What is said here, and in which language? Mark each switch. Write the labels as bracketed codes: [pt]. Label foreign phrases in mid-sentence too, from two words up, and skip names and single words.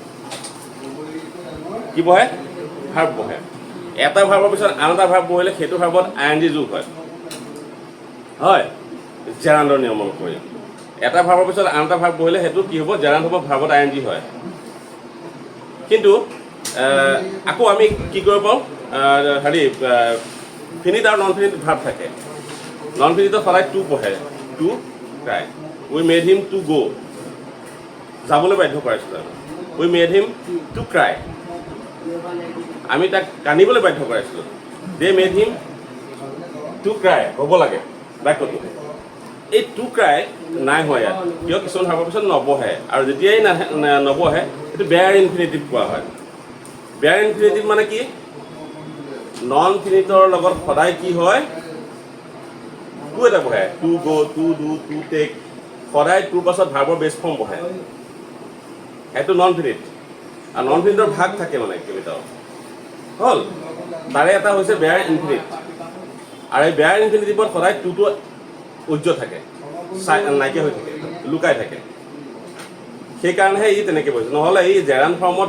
[as] কি বহে ভাৰ্ব বহে এটা ভাৰ্বৰ পিছত আন এটা ভাৰ্ব বহিলে সেইটো ভাৰ্বত ING যোগ হয় জেৰাণ্ডৰ নিয়ম অনুসৰি এটা ভাৰ্বৰ পিছত আন এটা ভাৰ্ব বহিলে সেইটো কি হ'ব জেৰাণ্ড হ'ব ভাৰ্বত ING হয় কিন্তু আকৌ আমি কি কৰিব পাৰোঁ ফিনিট আৰু [en] non finite verb [as] থাকে [en] non finite [as] সদায় টু বহে [en] to cry we made him to go' [as] যাবলৈ বাধ্য কৰাইছিলোঁ [en] we made him to cry [as] আমি তাক কান্দিবলৈ বাধ্য কৰাইছিলোঁ [en] they made him to cry [as] হ'ব লাগে বাক্যটো এই [en] to cry [as] নাই হোৱা ইয়াত কিয় কিছুমান ভাৰ্বৰ পিছত নবহে আৰু যেতিয়াই নবহে এইটো [en] bare infinitive [as] কোৱা হয় [en] bare infinitive [as] মানে কি [en] non finite [as] লগত সদায় কি হয় টু এটা বহে [en] to go to do to take [as] সদায় টুৰ পাছত ভাৰ্বৰ [en] base form [as] বহে সেইটো [en] non finite [as] আৰু [en] non finite [as] ভাগ থাকে মানে কেইবাটাও হ'ল তাৰে এটা হৈছে [en] bare infinite [as] আৰু এই [en] bare infinitive [as] সদায় টুটো উজ্জ্ব থাকে নাইকিয়া হৈ থাকে লুকাই থাকে সেইকাৰণেহে ই তেনেকৈ বহিছে নহ'লে এই [en] gerund form